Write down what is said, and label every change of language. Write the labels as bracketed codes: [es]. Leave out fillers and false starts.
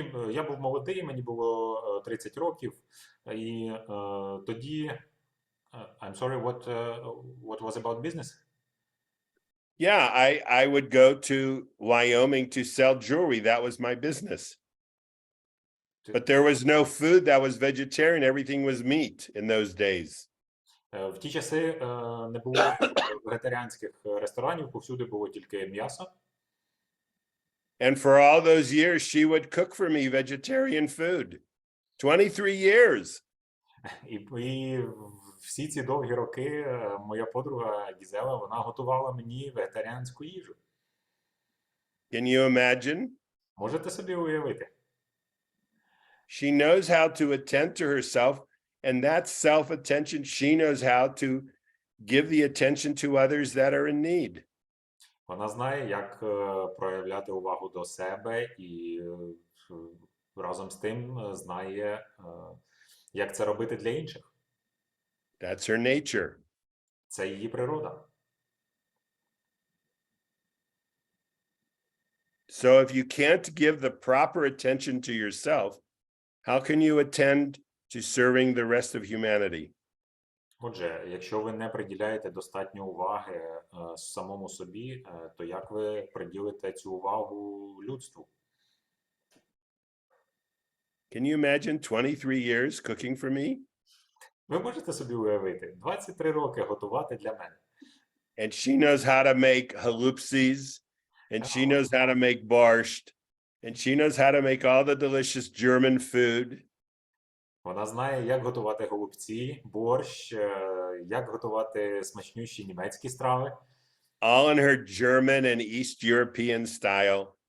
[uk] Я був молодий, мені було 30 років, і тоді [en] I'm sorry, what was about business? Yeah, I would go to Wyoming to sell jewelry. That was my business. But there was no food that was vegetarian. Everything was meat in those days. [uk] В ті часи не було вегетаріанських ресторанів, повсюди було тільки м'ясо. [en] And for all those years, she would cook for me vegetarian food. 23 years. [uk] І всі ці довгі роки моя подруга Гізела, вона готувала мені вегетаріанську їжу. [en] Can you imagine? [uk] Можете собі уявити? [en] She knows how to attend to herself, and that self-attention, she knows how to give the attention to others that are in need. [uk] Вона знає, як проявляти увагу до себе і разом з тим знає, як це робити для інших. [en] That's her nature. [uk] Це її природа. [en] So if you can't give the proper attention to yourself, how can you attend to serving the rest of humanity? [uk] Отже, якщо ви не приділяєте достатньо уваги самому собі, то як ви приділите цю увагу людству? [en] Can you imagine 23 years cooking for me? [uk] Ви можете собі уявити, 23 роки готувати для мене. [en] And she knows how to make halupsis, and she knows how to make borscht, and she knows how to make all the delicious German food. [uk] Вона знає, як готувати голубці, борщ, як готувати смачнющі німецькі страви. [en] All in her German and East European style.